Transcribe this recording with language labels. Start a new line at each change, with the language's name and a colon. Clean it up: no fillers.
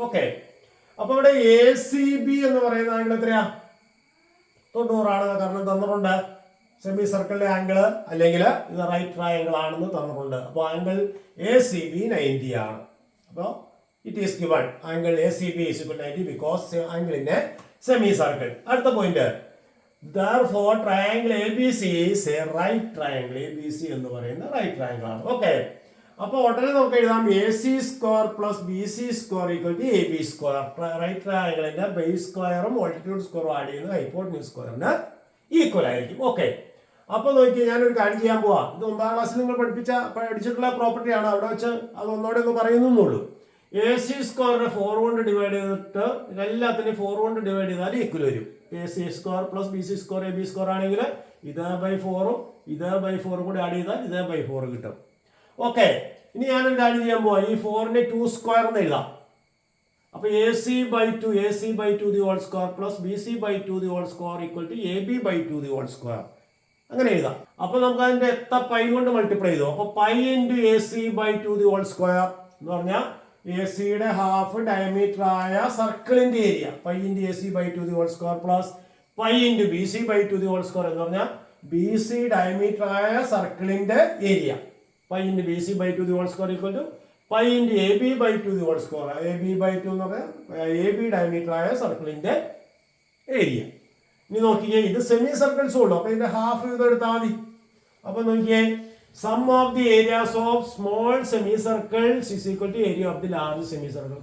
Malayalam: Okay, അപ്പൊ ഇവിടെ ACB എന്ന് പറയുന്ന ആംഗിൾ എത്രയാ? 90 ആണ്. കാരണം തന്നിട്ടുണ്ട് സെമി സർക്കിളിലെ ആംഗിൾ, അല്ലെങ്കിൽ ഇത് റൈറ്റ് ട്രയാംഗിൾ ആണെന്ന് തന്നിട്ടുണ്ട്. അപ്പോൾ ആംഗിൾ ACB 90 ആണ്.
English: അപ്പോൾ it is given angle ACB is equal to 90 because angle in a semi circle.
Malayalam: അടുത്ത point,
English: therefore triangle ABC is a right triangle.
Malayalam: ABC എന്ന് പറയുന്ന റൈറ്റ് ട്രയാംഗിൾ ആണ്. ഓക്കെ, അപ്പോൾ ഉടനെ നമുക്ക് എഴുതാം
English: AC square plus BC square equal to AB square.
Malayalam: Right ട്രയാംഗിളിന്റെ base സ്ക്വയറും altitude സ്ക്വയറും ആഡ് ചെയ്യുന്നത് ഹൈപ്പോട്ടന്യൂസ് സ്ക്വയറിന് ഈക്വൽ ആയിരിക്കും. ഓക്കെ, അപ്പോൾ നോക്കി ഞാനൊരു കാര്യം ചെയ്യാൻ പോവാ. ഇത് 9ാം ക്ലാസ്സിൽ നിങ്ങൾ പഠിച്ചിട്ടുള്ള പ്രോപ്പർട്ടിയാണ്. അവിടെ വെച്ച് അത് ഒന്നോടെ ഒന്ന് പറയുന്നുള്ളൂ. AC സ്ക്വയറിനെ 4 കൊണ്ട് ഡിവൈഡ് ചെയ്തിട്ട് എല്ലാത്തിനെയും 4 കൊണ്ട് ഡിവൈഡ് ചെയ്താൽ ഈക്വൽ വരും. AC square plus BC square AB square ആണെങ്കിൽ ഇത് ബൈ 4ഉം ഇത് ബൈ 4ഉം കൂടി ആഡ് ചെയ്താൽ ഇത് ബൈ 4 കിട്ടും. ഓക്കെ, ഇനി ഞാനൊരു കാര്യം ചെയ്യാൻ പോവാ. ഈ 4നെ 2 സ്ക്വയർ എന്ന് എഴുതാം. അപ്പൊ
English: AC by 2 the whole square plus BC by 2 the whole square equal to AB by 2 the whole square.
Malayalam: അങ്ങനെ എഴുതാം. അപ്പൊ നമുക്ക് അതിന്റെ പൈ കൊണ്ട് മൾട്ടിപ്ലൈ ചെയ്തു. അപ്പൊ pi into AC by 2 the whole square എന്ന് പറഞ്ഞാൽ ACയുടെ ഹാഫ് ഡയമീറ്റർ ആയ സർക്കിളിന്റെ area, pi into AC by 2 the whole square plus pi into BC by 2 the whole square എന്ന് പറഞ്ഞാൽ BC ഡയമീറ്റർ ആയ സർക്കിളിന്റെ area, pi into BC by 2 the whole square
English: equal to
Malayalam: pi into AB by 2 the whole square. AB by 2 എന്ന് പറഞ്ഞാൽ AB diameter ആയ സർക്കിളിന്റെ area. ഇനി നോക്കിയേ, ഇത് സെമി സർക്കിൾസ് ഉള്ളൂ. അപ്പൊ ഇതിന്റെ ഹാഫ് ഇത് എടുത്താൽ മതി. അപ്പൊ നോക്കിയേ,
English: Sum of the areas of small semi circles is equal to area of the large semi circle.